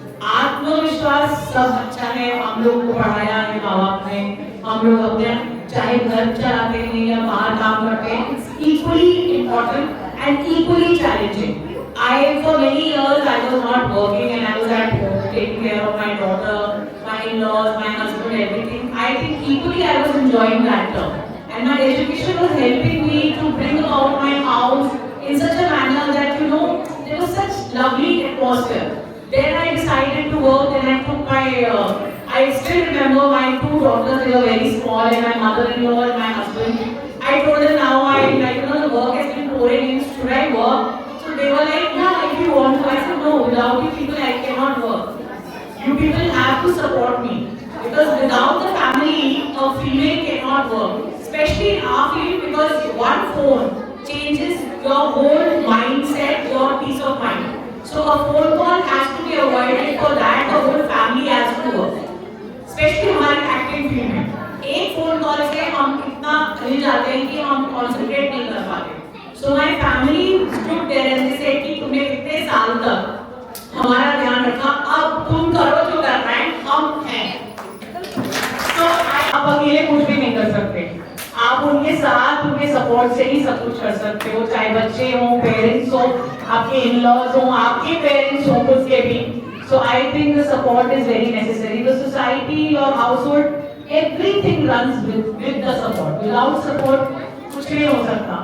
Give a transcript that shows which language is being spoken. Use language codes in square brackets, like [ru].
[hi] आत्मविश्वास सब अच्छा है. हम लोग को पढ़ाया है माँ बाप ने. हम लोग अपने चाहे घर चलाते हैं या बाहर काम करते हैं. [en] It's equally important and equally challenging. For many years I was not working and I was at home taking care of my daughter, my in-laws, my husband, everything. I think equally I was enjoying that term. And my education was helping me to bring about my house in such a manner that there was such lovely atmosphere. Then I decided to work and I took my, I still remember my two daughters, they were very small, and my mother-in-law and my husband. I told them now the work has been pouring in, should I work? So they were like, yeah, if you want to. I said, no, without you people I cannot work. You people have to support me. Because without the family, a female cannot work. Especially in our field because one phone changes your whole mindset, your peace of mind. So a phone call has to be avoided, for that the whole family has to work. Especially [hi] हमारे acting field में. एक phone call से हम इतना हिल जाते हैं कि हम कॉन्सेंट्रेट नहीं कर पाते. [en] So my family stood there and they said [hi] कि तुमने इतने साल तक हमारा ध्यान रखा, अब तुम करो जो करना है, हम हैं. So आप अकेले कुछ भी नहीं कर सकते. आप उनके साथ उनके सपोर्ट से ही सब कुछ कर सकते हो, चाहे बच्चे हों, पेरेंट्स हो, आपके इन-लॉज हो, आपके पेरेंट्स हो खुद के भी. [en] So I think the support is very necessary. The society, your household, everything runs with the support. Without support, [hi] कुछ नहीं हो सकता.